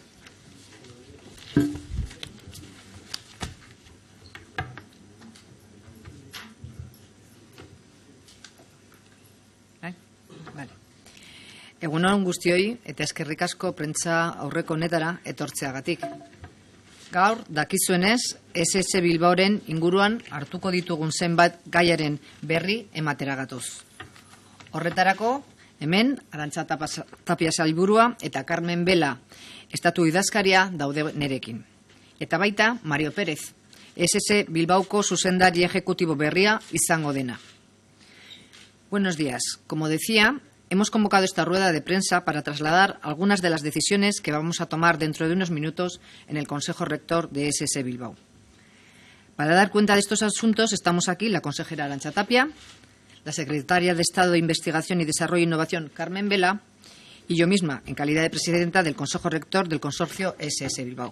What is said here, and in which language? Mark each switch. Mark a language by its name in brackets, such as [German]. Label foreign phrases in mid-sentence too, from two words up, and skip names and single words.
[Basque] Vale. Egun on guztioi eta eskerrik asko prentsa aurreko honetara etortzeagatik. Gaur dakizuenez SS Bilbaoren inguruan hartuko ditugun zenbat gaiaren berri ematera gatoz. Horretarako hemen Arantxa Tapia sailburua eta Carmen Vela estatu idazkaria daude nerekin. Eta baita Mario Pérez, SS Bilbaoko zuzendari ejecutibo berria izango dena. [Spanish] Buenos días. Como decía, hemos convocado esta rueda de prensa para trasladar algunas de las decisiones que vamos a tomar dentro de unos minutos en el Consejo Rector de SS Bilbao. Para dar cuenta de estos asuntos estamos aquí la consejera Arantxa Tapia, la secretaria de Estado de Investigación y Desarrollo e Innovación Carmen Vela y yo misma, en calidad de presidenta del Consejo Rector del Consorcio SS Bilbao.